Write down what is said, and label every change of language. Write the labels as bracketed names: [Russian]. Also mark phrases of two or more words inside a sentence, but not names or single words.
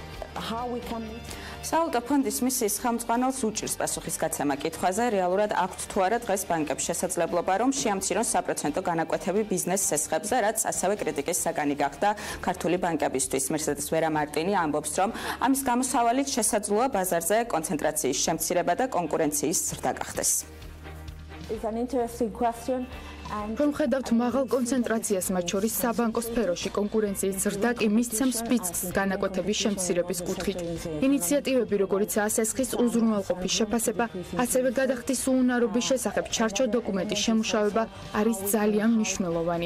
[Georgian] სავალუტო ფონდის მისიის ხელმძღვანელს უჭირს პასუხისგაცემა კითხვაზე, რეალურად აქვთ თუ არა დღეს ბანკებს შესაძლებლობა, რომ შეამცირონ საპროცენტო განაკვეთები ბიზნეს სესხებზე, რაც ასევე კრიტიკის საგანი გახდა ქართული ბანკებისთვის. მერსედეს ვერამარტინი ამბობს, რომ ამის გამოსავალით შესაძლოა ბაზარზე კონცენტრაციის შემცირება და კონკურენციის ზრდა გახდეს. [English] It's an interesting question. [Georgian] რომ ხედავთ მაღალ კონცენტრაციას მათ შორის საბანკო სფეროში, კონკურენციის ზრდა კი მისცემს პისკს განაკვეთების შემცირების კუთხით. ინიციატივები, როგორიცაა სესხის უზრუნველყოფის შეფასება, ასევე გადახდის უუნარობის შესახებ ჩარჩო დოკუმენტის შემუშავება არის ძალიან მნიშვნელოვანი.